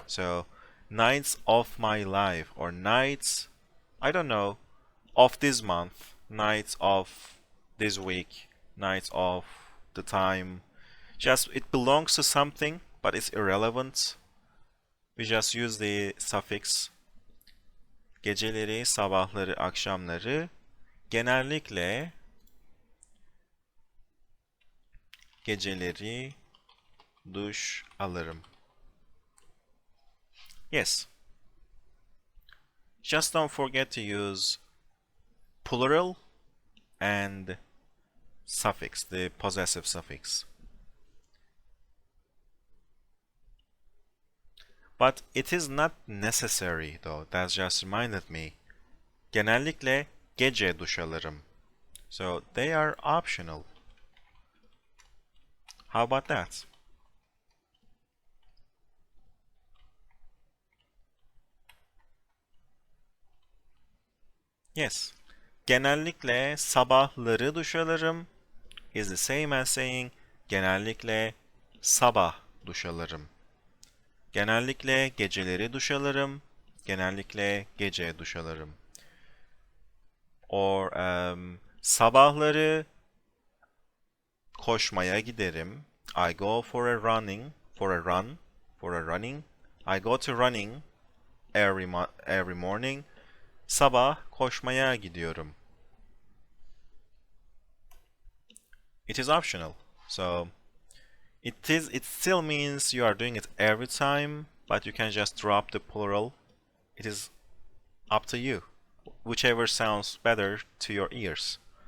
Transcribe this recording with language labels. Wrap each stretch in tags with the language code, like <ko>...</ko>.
<en>So, nights of my life or nights, I don't know, of this month, nights of this week, nights of the time. Just, it belongs to something, but it's irrelevant. We just use the suffix.</en> <tr>Geceleri, sabahları, akşamları. Genellikle geceleri duş alırım.</tr> <en>Yes. Just don't forget to use plural and suffix, the possessive suffix. But it is not necessary though. That just reminded me.</en> <tr>Genellikle gece duş alırım.</tr> <en>So they are optional. How about that? Yes.</en> <tr>Genellikle sabahları duş alırım</tr> <en>is the same as saying</en> <tr>genellikle sabah duş alırım. Genellikle geceleri duş alırım. Genellikle gece duş alırım.</tr> <en>Or</en> <tr>sabahları koşmaya giderim.</tr> <en>I go for a running, for a run, for a running. I go to running every morning.</en> <tr>Sabah koşmaya gidiyorum.</tr> <en>It is optional. So it still means you are doing it every time, but you can just drop the plural. It is up to you. Whichever sounds better to your ears.</en>